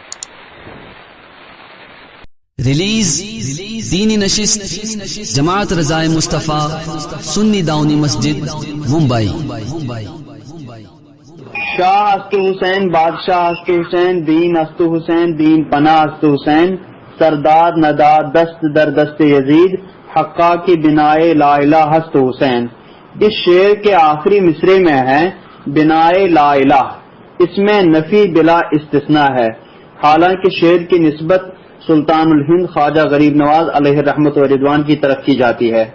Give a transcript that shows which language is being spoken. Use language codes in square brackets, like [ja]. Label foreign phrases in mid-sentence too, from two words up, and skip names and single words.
[ur] ریلیز دینی نشست جماعت رضائے مصطفیٰ سنی داؤنی مسجد ممبئی۔ [fa] شاہ ہست حسین، بادشاہ ہست حسین، دین ہست حسین، دین پناہ ہست حسین، سردار ندا دست در دست یزید، حقا کی بنائے [ar] لا الہ [fa] ہست حسین۔ [ur] اس شعر کے آخری مصرے میں ہے بنائے [ar] لا الہ، [ur] اس میں نفی بلا استثناء ہے، حالانکہ شعر کی نسبت سلطان الہند خواجہ غریب نواز [ar] علیہ الرحمت و رضوان [ur] کی طرف کی جاتی ہے۔